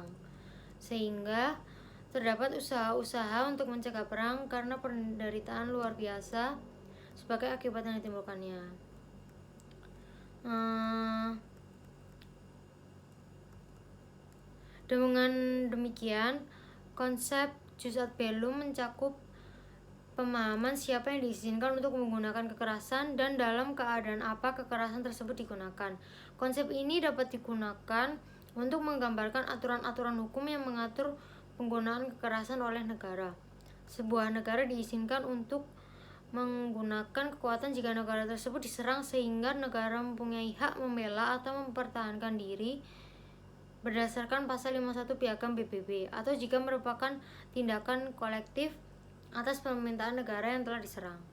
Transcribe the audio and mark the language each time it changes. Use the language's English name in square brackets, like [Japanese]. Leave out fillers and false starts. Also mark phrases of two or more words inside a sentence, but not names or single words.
[Indonesian] Sehingga terdapat usaha-usaha untuk mencegah perang karena penderitaan luar biasa sebagai akibat yang ditimbulkannya. Dengan demikian, konsep [Latin] jus ad bellum [Indonesian] mencakup pemahaman siapa yang diizinkan untuk menggunakan kekerasan dan dalam keadaan apa kekerasan tersebut digunakan. Konsep ini dapat digunakan untuk menggambarkan aturan-aturan hukum yang mengatur penggunaan kekerasan oleh negara. Sebuah negara diizinkan untuk menggunakan kekuatan jika negara tersebut diserang sehingga negara mempunyai hak membela atau mempertahankan diri berdasarkan pasal 51 Piagam PBB atau jika merupakan tindakan kolektif atas permintaan negara yang telah diserang.